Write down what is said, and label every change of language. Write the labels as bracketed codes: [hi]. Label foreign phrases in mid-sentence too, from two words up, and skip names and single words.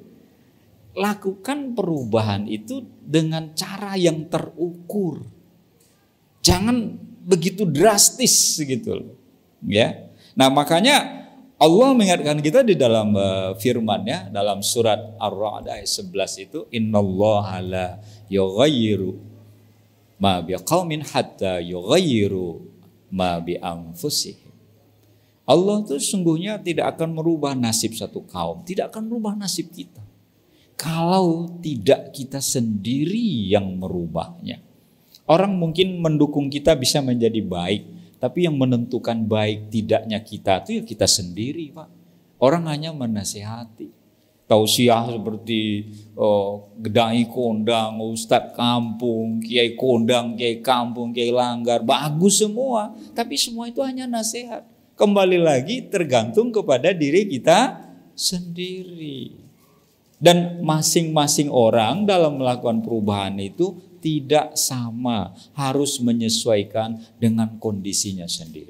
[id] Lakukan perubahan itu dengan cara yang terukur, jangan begitu drastis gitu loh. Ya, nah makanya Allah mengingatkan kita di dalam firman-Nya dalam surat Ar-Ra'd ayat 11 itu [ar] إن الله لا يغير ما بقوم حتى يغيروا ما بأنفسهم. [id] Allah itu sungguhnya tidak akan merubah nasib satu kaum, tidak akan merubah nasib kita kalau tidak kita sendiri yang merubahnya. Orang mungkin mendukung kita bisa menjadi baik, tapi yang menentukan baik tidaknya kita itu ya kita sendiri Pak. Orang hanya menasihati. Tausiah seperti gedai kondang, ustadz kampung, kiai kondang, kiai kampung, kiai langgar. Bagus semua. Tapi semua itu hanya nasihat. Kembali lagi tergantung kepada diri kita sendiri. Dan masing-masing orang dalam melakukan perubahan itu tidak sama, harus menyesuaikan dengan kondisinya sendiri.